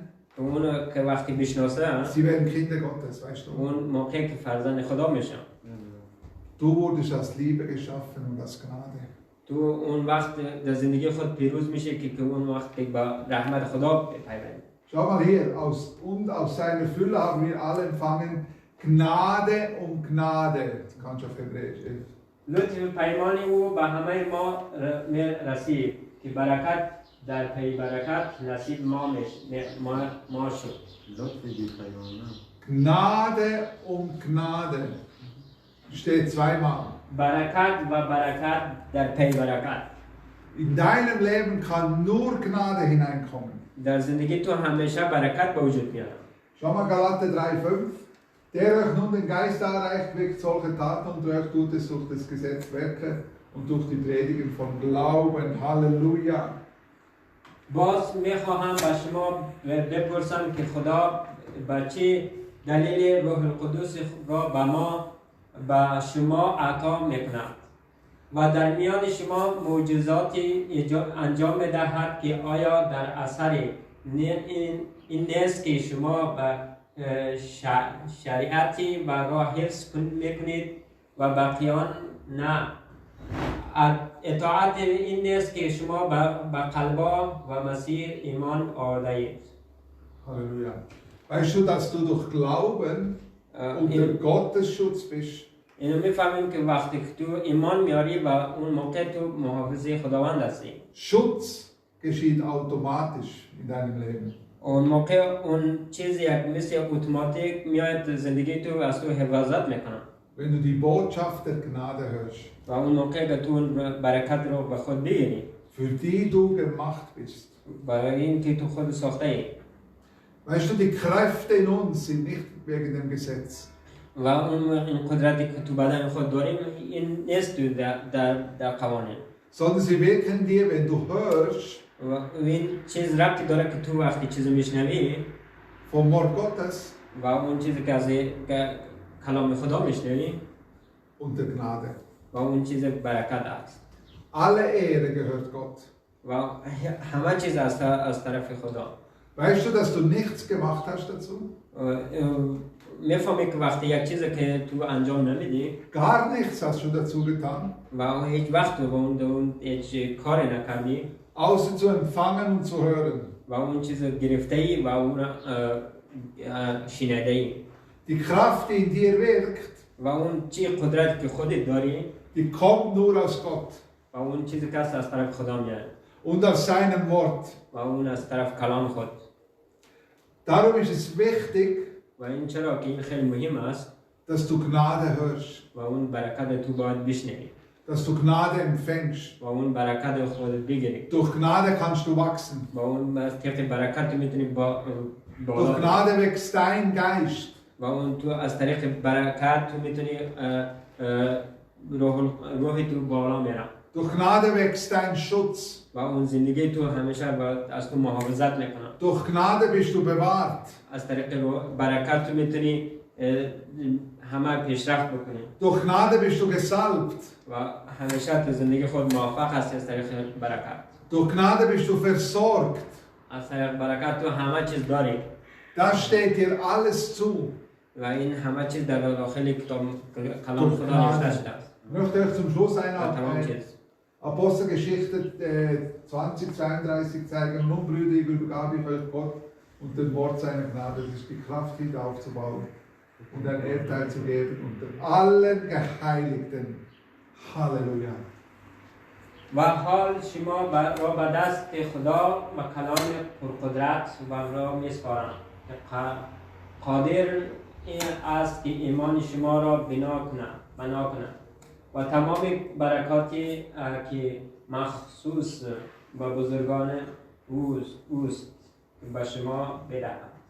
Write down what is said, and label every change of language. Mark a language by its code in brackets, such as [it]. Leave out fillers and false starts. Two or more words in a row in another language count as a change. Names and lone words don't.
[fa] اون که وقتی بشناسه [de] sie werden Kinder Gottes, weißt du? [fa] اون موقع که فرزند خدا میشن. [de] Du wurdest aus Liebe geschaffen und aus Gnade. [fa] تو اون وقت در زندگی خود پیروز میشه که اون وقت با رحمت خدا پیوند. [de] Schau mal hier, aus seiner Fülle haben wir alle empfangen Gnade um Gnade. Das kannst du auf Hebräisch. [fa] لطف پیمانی او به همه ما رسید که برکت در پی برکت نصیب ما شد. [de] Gnade um Gnade steht zweimal. [fa] برکت و برکت در پی برکت. [de] In deinem Leben kann nur Gnade hineinkommen. [fa] در زندگی تو همیشه برکت به وجود میاد. [de] Schau mal Galater 3,5. Der euch nun den Geist darreicht, wirkt solche Taten und euch tut es durch das Gesetz Werke und durch die Predigen von Glauben. Halleluja. [fa] باز میخواهم به شما بپرسم که خدا با چه دلیل روح القدس را به شما عطا میکند. و در میان شما معجزاتی انجام می‌دهد که آیا در اثر این نیست که شما به شریعتی و راه حفظ میکنید و باقیان نه. اطاعت این نیست که شما به قلبا و مسیح ایمان آورده‌اید. [de] Halleluja. Weißt du, dass du durch Glauben unter Gottes Schutz bist? [fa] اینو میفهمیم که وقتی که تو ایمان میاری و اون موقع تو محافظه خداوند هستی. [de] Schutz geschieht automatisch in deinem Leben. [fa] اون موقع اون چیزی یک مثل اتوماتیک میاد زندگی تو از تو حفاظت میکنه. [de] Wenn du die Botschaft der Gnade hörst, [fa] و اون موقع که تو برکت رو به خود بگیری. [de] für die du gemacht bist. [fa] برای این که تو خود ساخته ای. [de] Weißt du, die Kräfte in uns sind nicht wegen dem Gesetz. [fa] و این قدرتی که تو بدن خود داریم این نیست تو در قوانین. [de] Sondern sie wirken dir, wenn du hörst, [fa] و این چیز ربطی داره که تو وقتی چیزو میشنوی [de] vom Wort Gottes [fa] و اون چیزی که از کلام خدا میشنوی [de] und der Gnade. [fa] و اون چیز برکت است. [de] Alle Ehre gehört Gott. [fa] و همه چیز از طرف خدا. [de] Weißt du, dass du nichts gemacht hast dazu? [fa] میفهمی که وقتی یک چیزی که تو انجام نمیدی [de] Gar nichts hast du dazu getan, [fa] و هیچ وقت اون هیچ کاری نکردی [de] außer zu empfangen und zu hören. [fa] و اون چیز گرفته ای و اون شنیده ای. [de] Die Kraft, die in dir wirkt, [fa] و اون چی قدرت که خودت داری [de] die kommt nur aus Gott [fa] و اون چیزی که از طرف خدا میاد [de] und aus seinem Wort. [fa] و اون از طرف کلام خود. [de] Darum ist es wichtig, [fa] و این چرا که این خیلی مهم است [de] dass du Gnade hörst, [fa] و اون برکت تو باید بشنوی [de] dass du Gnade empfängst. [fa] و اون برکت خودت بگیری. [de] Durch Gnade kannst du wachsen. [fa] و اون از طریق برکت تو میتونی [de] Durch Gnade wächst dein Geist. [fa] و اون تو از طریق برکت تو میتونی روحی تو بالا میره. [de] Durch Gnade wächst dein Schutz. [fa] و اون زندگی تو همیشه از تو محافظت میکنه. [de] Durch Gnade bist du bewahrt. [fa] از طریق برکت تو میتونی همه پیشرفت بکنی. [de] Durch Gnade bist du gesalbt. [fa] و همیشه تو زندگی خود موفق هستی از طریق برکت. [de] Durch Gnade bist du versorgt. [fa] از طریق برکت تو همه چیز داری. [de] Da steht dir alles zu. [fa] و این همه چیز در داخل کلام خدا نوشته شده است. Ich möchte euch zum Schluss تمام [de] eine [fa] چیز. [de] Apostelgeschichte 20:32 zeigen. Nun, Brüder, ich übergab ich euch Gott und dem Wort seiner Gnade, das ist die Kraft, wieder aufzubauen und ein Erbteil zu geben unter allen Geheiligten. Halleluja. [fa] و حال شما را به دست خدا و کلام پرقدرت و را میسپارم که قادر این است که ایمان شما را بنا کند و تمام برکاتی که مخصوص به بزرگان اوست به شما بدهد.